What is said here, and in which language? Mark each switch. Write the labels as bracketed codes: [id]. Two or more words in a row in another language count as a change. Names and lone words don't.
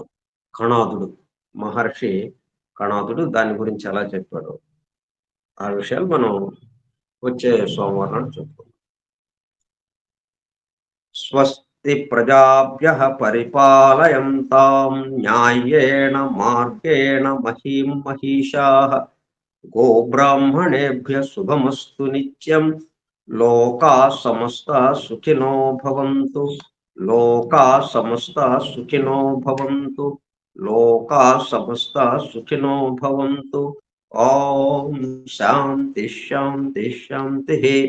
[te] కణాదుడు, మహర్షి కణాదుడు దాని గురించి ఎలా చెప్పాడు, ఆ విషయాలు మనం వచ్చే సోమవారం నాడు చెప్పుకుందాం. [sa] स्वस्ति प्रजाभ्यः परिपालयन्तां न्यायेण मार्गेण महीं महिषाः गोब्राह्मणेभ्यः शुभमस्तु नित्यं. लोकाः समस्ताः सुखिनो भवन्तु. लोकाः समस्ताः सुखिनो भवन्तु. लोकाः समस्ताः सुखिनो भवन्तु. ओं शान्ति शान्ति शान्तिः.